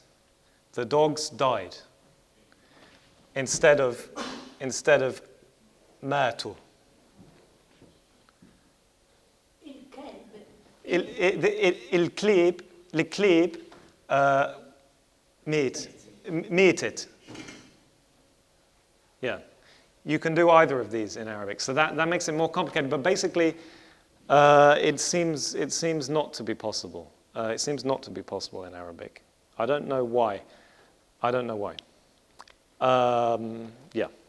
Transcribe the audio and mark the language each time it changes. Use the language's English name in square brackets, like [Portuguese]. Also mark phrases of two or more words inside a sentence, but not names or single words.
[English] The dogs died. Instead of matu. [Maltese] Il-klib meeted. [English] Yeah. You can do either of these in Arabic. So that makes it more complicated. But basically, it seems not to be possible. It seems not to be possible in Arabic. I don't know why. Yeah.